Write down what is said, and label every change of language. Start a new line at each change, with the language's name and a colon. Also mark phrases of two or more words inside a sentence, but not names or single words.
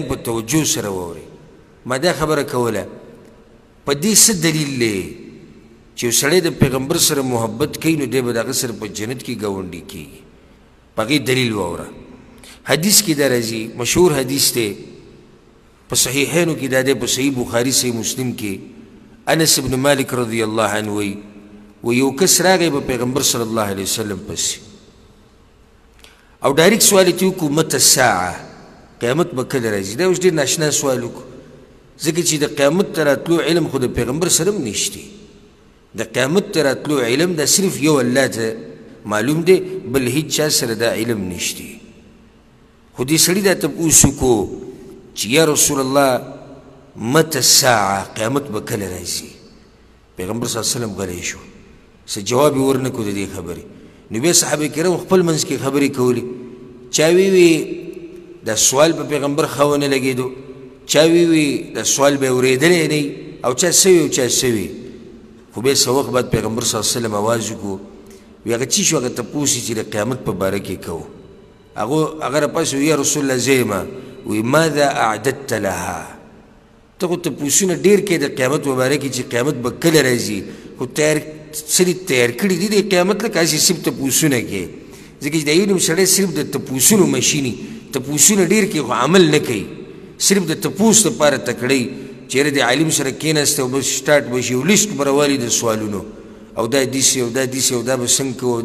Pashto: په توجه سره واورئ ما دا خبره کوله په دې څه دلیل دی چې یو سړی د پیغمبر سره محبت کوي نو دی به د هغه سره په جنت کې ګاونډي کېږي په هغې دلیل واوره حدیث کې دا راځي مشهور حدیث دی په صحیحینو کې دا دی په صحیح بخاري صحیح مسلم کې انس ابن مالک
Arabic: رضی الله عنه
Pashto: وایي و یو کس راغی په پیغمبر
Arabic: صلی الله علیه وسلم
Pashto: پسې او ډایرکټ سوال یې وکړو
Arabic: متى الساعه
Pashto: قیامت به کله راځي دا اوس ډېر ناشنا سوال وکړو ځکه چې د قیامت ته راتلو علم خو د پیغمبر سره هم نشتی د قیامت ته راتلو علم دا صرف یو الله ته معلوم دی بل هیڅ چا سره دا علم نشتی خو دې سړي دا تپوس وکړو چې
Arabic: یا رسول الله متى الساعه
Pashto: قیامت به کله راځي پیغمبر
Arabic: صلی الله علیه وسلم
Pashto: غلی شو څه جواب یې ورنکړو د دې خبرې نو بیا صحابه کرام خپل منځ کې خبرې کولې چا وی دا سوال په پیغمبر ښه ونه لګېدو چا وی دا سوال به یې اورېدلی نه او چا څه او چا څه وي خو بیا څه وخت بعد پیغمبر
Arabic: صلی الله علیه وسلم
Pashto: آواز وکړو وی هغه څه شو هغه تپوس چې د قیامت په باره کې کوو هغه راپاس
Arabic: یا رسول الله
Pashto: زه یم وی
Arabic: ماذا اعددت لها
Pashto: ته خو تپوسونه ډېر کې د قیامت په باره کې چې قیامت به کله راځي خو سړي تیار کړي دي د قیامت لکه هسې صرف تپوسونه کې ځکه چې د یو نوم سړی صرف د تپوسونو مشیني تپوسونه ډېر کې خو عمل نه کوي صرف د تپوس دپاره تکړی چېرې د عالم سره کېناسته او بس سټارټ به شي یو لیست به راوالي د سوالونو او دا داسې او دا داسې او دا به څنګه کوو او دا